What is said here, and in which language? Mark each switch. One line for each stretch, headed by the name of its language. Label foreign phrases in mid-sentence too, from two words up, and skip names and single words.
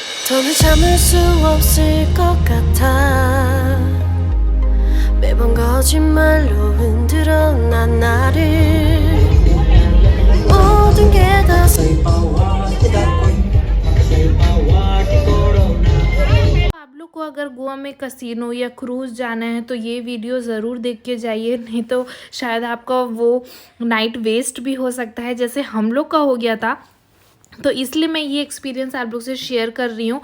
Korean: 더는 참을 수 없을 것 같아. 매번 거짓말로 흔들어 난 나를. 모든 게 다
Hindi: आप लोग को अगर गोवा में कसिनो या क्रूज़ जाना है तो ये वीडियो ज़रूर देख के जाइए, नहीं तो शायद आपका वो नाइट वेस्ट भी हो सकता है जैसे हम लोग का हो गया था। तो इसलिए मैं ये एक्सपीरियंस आप लोग से शेयर कर रही हूँ।